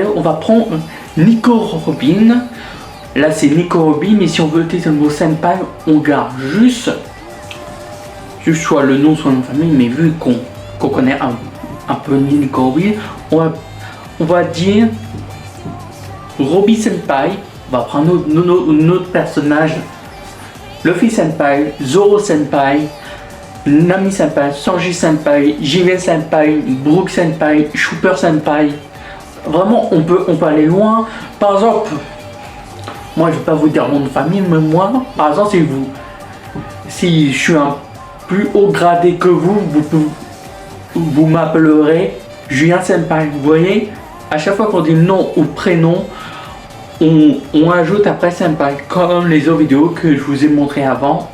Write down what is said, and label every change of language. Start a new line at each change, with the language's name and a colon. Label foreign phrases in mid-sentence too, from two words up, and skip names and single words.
French: On va prendre Nico Robin. Là c'est Nico Robin, mais si on veut utiliser le mot senpai, on garde juste soit le nom, soit le nom de famille, mais vu qu'on connaît un peu Nico Robin, on va dire Robin Senpai. On va prendre notre personnage, Luffy Senpai, Zoro Senpai, Nami Senpai, Sanji Senpai, Jigen Senpai, Brook Senpai, Chopper Senpai. Vraiment, on peut aller loin. Par exemple, moi je vais pas vous dire mon nom de famille, mais moi, par exemple, si je suis un plus haut gradé que vous m'appellerez Julien Senpai. Vous voyez, à chaque fois qu'on dit nom ou prénom, on ajoute après Senpai, comme les autres vidéos que je vous ai montré avant.